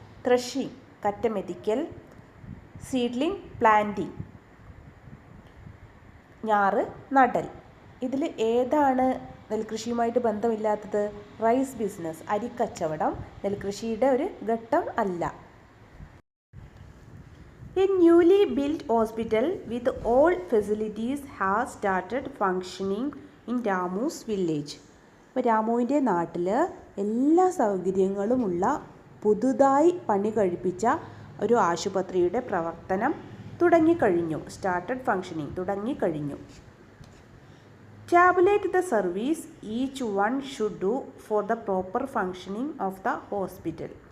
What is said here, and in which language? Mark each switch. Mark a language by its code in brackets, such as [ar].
[en] Threshing, കറ്റമെതിക്കൽ. Seedling, planting. [ml] ഞാറ് നടൽ. ഇതിൽ ഏതാണ് നെൽകൃഷിയുമായിട്ട് ബന്ധമില്ലാത്തത്? [en] rice business, [ml] അരിക്കച്ചവടം നെൽകൃഷിയുടെ ഒരു ഘട്ടം അല്ല. [en] A newly built hospital with all facilities has started functioning in Ramu's village. [ml] അപ്പോൾ രാമുവിൻ്റെ നാട്ടിൽ എല്ലാ സൗകര്യങ്ങളുമുള്ള പുതുതായി പണി കഴിപ്പിച്ച ഒരു ആശുപത്രിയുടെ പ്രവർത്തനം തുടങ്ങിക്കഴിഞ്ഞു. [en] started functioning, [ml] തുടങ്ങിക്കഴിഞ്ഞു. [en] Tabulate the service each one should do for the proper functioning of the hospital.